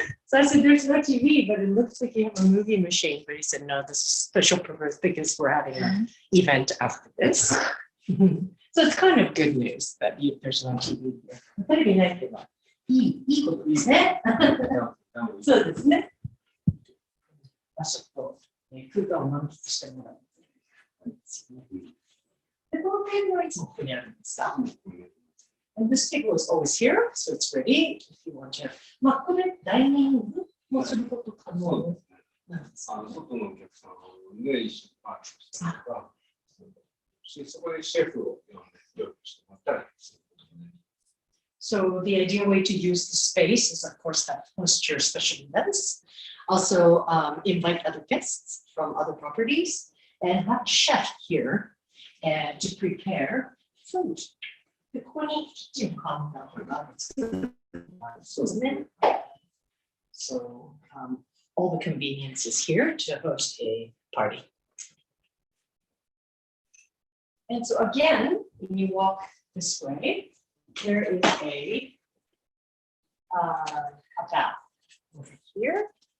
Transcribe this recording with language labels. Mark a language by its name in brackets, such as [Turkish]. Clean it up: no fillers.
[English] So I said, there's no TV, but it looks like you have a movie machine. But he said, no, this is special purpose because we're having an event after this. So it's kind of good news that there's no TV here. [Japanese] テレビないっていうのはいいことですね。そうですね。場所と空間を満喫してもらう。で、このテーブルはいつもここにあるんですか？ [English] And this table is always here, so it's ready if you want to. [Japanese] まあ、これダイニングもすること可能外のお客さんで一緒にパーティーしたりとか、そこでシェフを呼んで料理してもらったりすることになります。 [English] So the ideal way to use the space is, of course, that host your special events. Also, invite other guests from other properties and have a chef here and to prepare food. [Japanese] でここにキッチンがあったのがあるんですけど、そうですね。 [English] So all the conveniences here to host a party. And so again, when you walk this way, there is a bath over here.